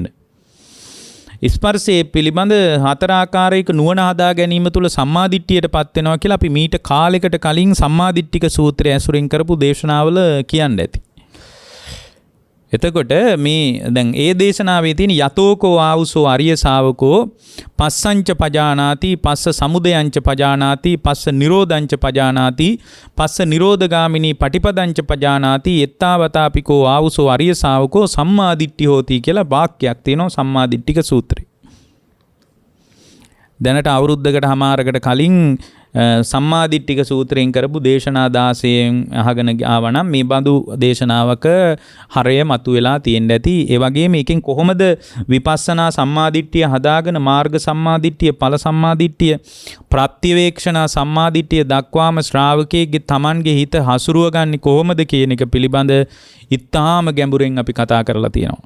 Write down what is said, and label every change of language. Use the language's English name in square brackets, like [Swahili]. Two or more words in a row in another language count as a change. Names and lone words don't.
[Sinhala] ස්පර්ශයේ පිළිබඳ හතර ආකාරයක නුවණ හදා ගැනීම තුළ සම්මාදිට්ඨියටපත් වෙනවා කියලා අපි මීට කාලයකට කලින් සම්මාදිට්ඨික සූත්‍රය ඇසුරින් කරපු දේශනාවල කියන්න ඇති. එතකොට මේ දැන් ඒ දේශනාවේ තියෙන [Pali] යතෝකෝ ආවුසෝ අරිය ශාවකෝ පස්සංච පජානාති පස්ස සමුදයංච පජානාති පස්ස නිරෝධංච පජානාති පස්ස නිරෝධගාමිනී පටිපදංච පජානාති එත්තාවතාපිකෝ ආවුසෝ අරිය ශාවකෝ සම්මාදිට්ඨි හෝති [Sinhala] කියලා වාක්‍යයක් තියෙනවා සම්මාදිට්ඨික සූත්‍රේ. දැනට අවුරුද්දකට හමාරකට කලින් සම්මාදිට්ඨික සූත්‍රයෙන් කරපු දේශනා 16න් අහගෙන ආවනම් මේ බඳු දේශනාවක හරය මතුවලා තියෙන්න ඇති. ඒ වගේම මේකෙන් කොහොමද විපස්සනා සම්මාදිට්ඨිය හදාගෙන මාර්ග සම්මාදිට්ඨිය, ඵල සම්මාදිට්ඨිය, ප්‍රත්‍යවේක්ෂණා සම්මාදිට්ඨිය දක්වාම ශ්‍රාවකයේ තමන්ගේ හිත හසුරුව ගන්නේ කොහොමද කියන එක පිළිබඳ ඉතාම ගැඹුරින් අපි කතා කරලා තියෙනවා.